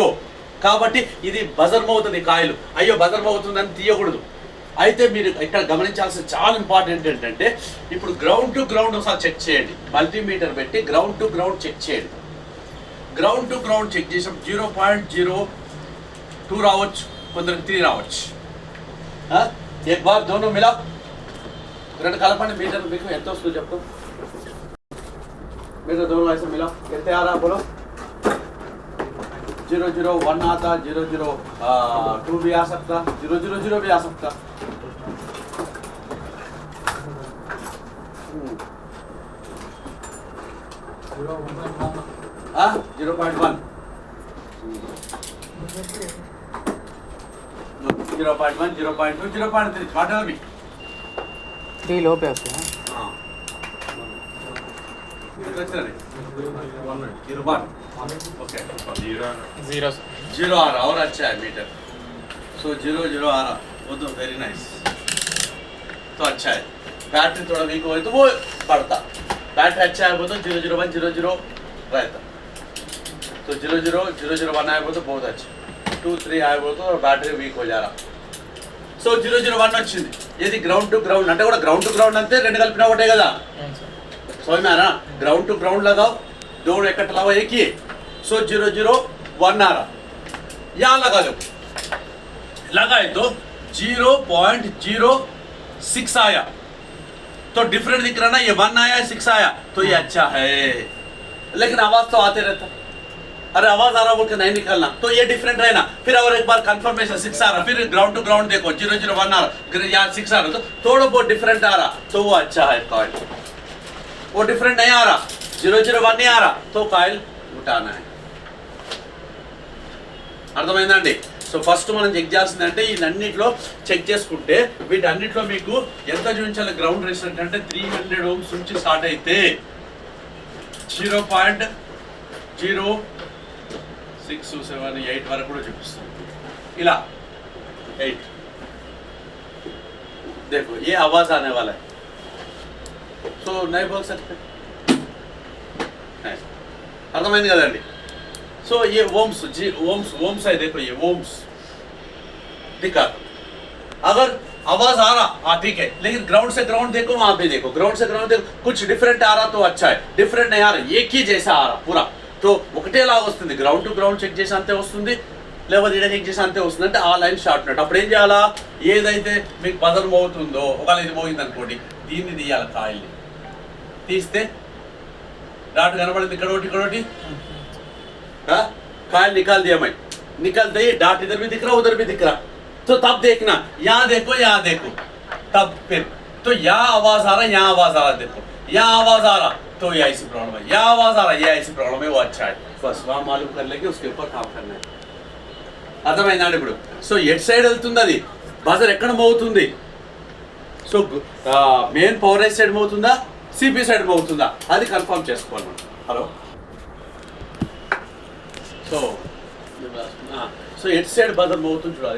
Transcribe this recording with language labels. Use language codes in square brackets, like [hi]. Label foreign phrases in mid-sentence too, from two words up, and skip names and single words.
[te] కాబట్టి ఇది బజర్ మోతుంది కాయిల్. అయ్యో బజర్ మోతుందని తీయకూడదు. అయితే మీరు ఇక్కడ గమనించాల్సిన చాలా ఇంపార్టెంట్ ఏంటంటే ఇప్పుడు [en] ground to ground [te] ఒకసారి చెక్ చేయండి. మల్టీమీటర్ పెట్టి [en] ground to ground [te] చెక్ చేయండి. [en] ground to ground [te] చెక్ చేసినప్పుడు 0.02 రావచ్చు, కొందరికి 3 రావచ్చు. [hi] एक बार दोनों मिला [te] రెండు కలపండి. మీటర్ మీకు ఎంత వస్తుందో చెప్తా. [hi] मीटर दोनों ऐसे मिला कितने आ रहा बोलो. 001 आता, 002 भी आ सकता, 000 भी आ सकता. हाँ 0.1 0.1 0.2 0.3 वाटर भी [te] 3 లోపే వస్తుంది. [hi] हाँ ओके 0 आ रहा और अच्छा है मीटर. सो 0 आ रहा वो तो [en] very nice. [hi] तो अच्छा है. बैटरी थोड़ा वीक हो तो वो बढ़ता. बैटरी अच्छा है वो तो 001 00 रहता. तो 001 आए वो तो बहुत अच्छा. 2 3 आए वो तो बैटरी वीक हो जा रहा. [te] సో 001 వచ్చింది. ఇది [en] ground to ground [te] అంటే కూడా [en] ground to ground [te] అంతే, రెండు కలిపినా ఒకటే కదా. [hi] समझ में आ रहा. [en] ground to ground [hi] लगाओ, दोनों इकट्ठा लगाओ एक ही. सो 001 आ रहा, यहाँ लगा दो. लगाए तो 0.06 आया. तो डिफरेंट दिख रहा ना, ये 1 आया 6 आया तो ये अच्छा है. लेकिन आवाज तो आते रहता. अरे आवाज आ रहा बोल के नहीं निकलना, तो ये डिफरेंट है ना. फिर और एक बार कंफर्मेशन 6 आ रहा, फिर [en] ground to ground [hi] देखो 001 आ रहा, यहाँ 6 आ रहा, तो थोड़ा बहुत डिफरेंट आ रहा तो वो अच्छा है कॉइल. वो डिफरेंट नहीं आ रहा, 001 नहीं आ रहा तो कॉइल उठाना है. [te] అర్థమైందండి. సో ఫస్ట్ మనం చెక్ చేయాల్సిందంటే వీటన్నిటిలో చెక్ చేసుకుంటే వీటన్నిటిలో మీకు ఎంత చూపించాలి [en] ground resistance [te] అంటే 300 ఓమ్స్ నుంచి స్టార్ట్ అయితే 0.0678 వరకు కూడా చూపిస్తుంది. [hi] ఇలా 8 देखो ये आवाज आने वाला है. तो नहीं बोल सकते. [te] అర్థమైంది కదండి. [hi] सो ये ओम्स ओम्स है. देखो ये ओम्स दिखा. अगर आवाज आ रहा हाँ ठीक है, लेकिन ग्राउंड से ग्राउंड देखो, वहां पे देखो ग्राउंड से ग्राउंड देखो, कुछ डिफरेंट आ रहा तो अच्छा है. डिफरेंट नहीं आ रहा, एक ही जैसा आ रहा पूरा तो [te] ఒకటేలా వస్తుంది. గ్రౌండ్ టు గ్రౌండ్ చెక్ చేసి అంతే వస్తుంది, లేకపోతే ఇక్కడ చెక్ చేసి అంతే వస్తుంది. అంటే ఆ [en] line short [te] నట్. అప్పుడు ఏం చేయాలా, ఏదైతే మీకు బజర్ మోగుతుందో ఒకవేళ ఇది మోగింది అనుకోండి, దీన్ని తీయాలి. కాయిల్ని తీస్తే డాట్ కనబడింది ఇక్కడ ఒకటి ఇక్కడ ఒకటి. [hi] कायल निकाल दिया मैं, निकलते ही डाट इधर भी दिख रहा उधर भी दिख रहा. तो तब देखना, यहाँ देखो यहाँ देखो, तब फिर तो यहाँ आवाज आ रहा है यहाँ आवाज आ रहा है. देखो यहाँ आवाज आ रहा तो ये ऐसी प्रॉब्लम है, यहाँ आवाज आ रहा है ये ऐसी प्रॉब्लम है. वो अच्छा है, बस वहाँ मालूम कर लेके उसके ऊपर काम करना है. [te] అర్థమైందండి ఇప్పుడు. సో [en] at side [te] వెళ్తుంది అది బజర్ ఎక్కడ మోగుతుంది. సో [en] main power [te] ఐ సైడ్ మోగుతుందా [en] CP side [te] మోగుతుందా అది కన్ఫర్మ్ చేసుకోవాలి మనం. హలో సో సో [en] at side [te] బజర్ మోగుతుంది చూడాలి.